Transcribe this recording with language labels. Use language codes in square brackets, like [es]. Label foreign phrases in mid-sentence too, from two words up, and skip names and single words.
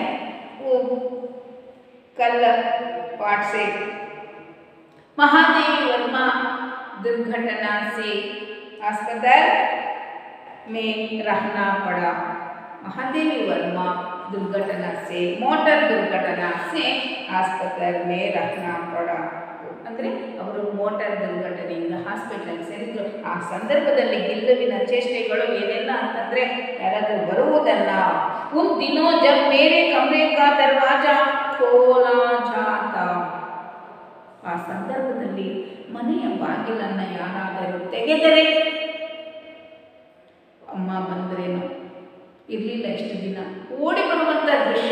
[hi] वो कल पाठ से महादेवी वर्मा दुर्घटना से अस्पताल में रहना पड़ा। महादेवी वर्मा दुर्घटना से, मोटर दुर्घटना से ಆಸ್ಪತ್ರೆ में रहना पड़ा [kn] ಅಂದರೆ ಅವರು ಮೋಟಾರ್ ದುರ್ಘಟನೆಯಿಂದ ಹಾಸ್ಪಿಟಲ್ ಸೇರಿದ್ರು। ಆ ಸಂದರ್ಭದಲ್ಲಿ ಗಿಲ್ಲುವಿನ ಚೇಷ್ಟೆಗಳು ಏನೆಲ್ಲ ಅಂತಂದ್ರೆ ಯಾರಾದರೂ ಬರುವುದಲ್ಲ। [hi] उन दिनों जब मेरे कमरे का दरवाज़ा खोला जाता, [kn] ಆ ಸಂದರ್ಭದಲ್ಲಿ ಮನೆಯ ಬಾಗಿಲನ್ನು ಯಾರಾದರೂ ತೆಗೆದರೆ, ಅಮ್ಮ ಬಂದ್ರೇನು ಇರಲಿಲ್ಲ ಇಷ್ಟು ದಿನ, ಓಡಿ ಬರುವಂಥ ದೃಶ್ಯ।